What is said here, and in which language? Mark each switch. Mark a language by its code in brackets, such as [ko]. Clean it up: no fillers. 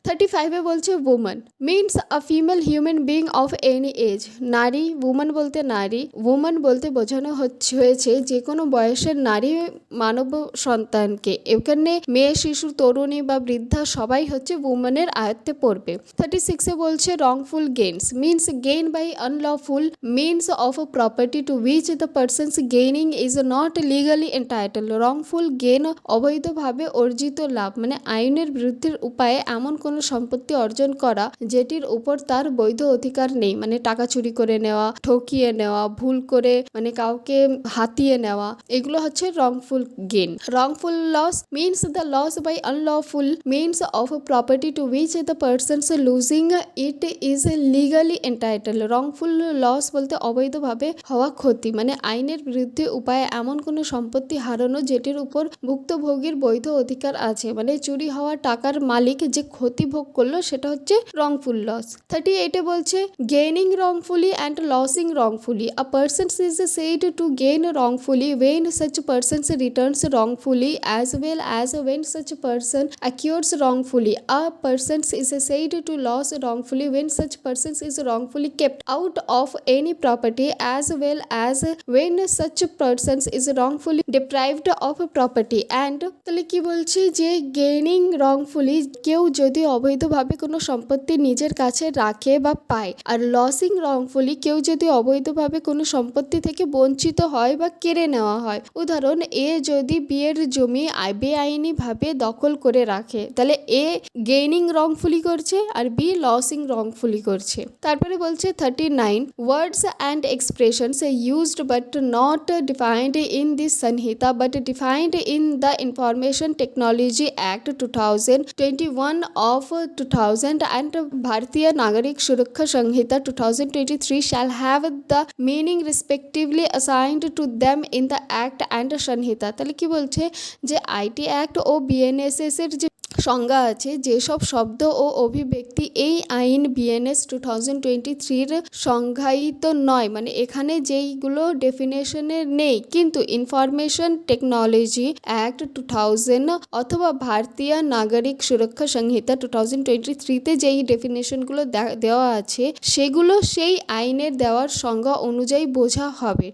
[en] 35 [bn] বলছে [en] woman means a female human being of any age, [bn] নারী। Woman বলতে নারী, উম্যান বলতে বোঝানো হয়েছে যে কোনো বয়সের নারী মানব সন্তানকে। এখানে মেয়ে, শিশু, তরুণী বা বৃদ্ধা সবাই হচ্ছে উম্যানের আয়ত্তে পড়বে। [en] 36 [bn] বলছে [en] Wrongful gains means gain by unlawful means of a property to which the person's gaining is not legally entitled. [bn] Wrongful gain অবৈধভাবে অর্জিত লাভ, মানে আইনের বিরুদ্ধে উপায়ে এমন কোনো সম্পত্তি অর্জন করা যেটির উপর তার বৈধ অধিকার নেই, মানে টাকা চুরি করে নেওয়া, ঠকিয়ে নেওয়া, ভুল করে মানে কাউকে হাতিয়ে নেওয়া, এগুলো হচ্ছে wrongful gain. [en] Wrongful loss means the loss by unlawful means of a property to which the person's losing it is legally entitled. [bn] wrongful loss বলতে অবৈধভাবে হওয়া ক্ষতি, মানে আইনের বিরুদ্ধে উপায়ে এমন কোনো সম্পত্তি হারানো যেটির উপর ভুক্তভোগীর বৈধ অধিকার আছে, মানে চুরি হওয়া টাকার মালিক যে ক্ষতি ভোগ করলো সেটা হচ্ছে wrongful loss. [en] 38 [bn] বলছে [en] gaining wrongfully and losing wrongfully. A person is said to gain wrongfully when such person returns wrongfully as well as when such person acquires wrongfully. A person is said to lose wrongfully when such person is wrongfully kept out of any property as well as when such person is wrongfully deprived of property. [bn] And তাহলে কি বলছে যে gaining wrongfully কেউ যদি অবৈধভাবে কোনো সম্পত্তি নিজের কাছে রাখে বা পায়, আর লসিং wrongfully কেউ যদি অবৈধভাবে কোনো সম্পত্তি থেকে বঞ্চিত হয় বা কেড়ে নেওয়া হয়। উদাহরণ, এ যদি বিয়ের জমি বেআইনিভাবে দখল করে রাখে, তাহলে এ গেইনিং wrongfully করছে আর বি লসিং wrongfully করছে। তারপরে বলছে [en] 39 words and expressions used but not defined in this Sanhita but defined in the Information Technology Act 2021 of 2000 and Bharatiya Nagarik Suraksha Sanhita 2023 shall have the meaning respectively assigned to them in the Act and Sanhita. [bn] তাহলে কি বলছে যে IT act O BNSS এর যে সংজ্ঞা আছে, যেসব শব্দ ও অভিব্যক্তি এই আইন BNS 2023 সংজ্ঞায়িত নয়, মানে এখানে যেইগুলো ডেফিনেশনের নেই, কিন্তু ইনফরমেশন টেকনোলজি অ্যাক্ট 2000 অথবা ভারতীয় নাগরিক সুরক্ষা সংহিতা 2023 যেই ডেফিনেশনগুলো দেওয়া আছে সেগুলো সেই আইনের দেওয়ার সংজ্ঞা অনুযায়ী বোঝা হবে।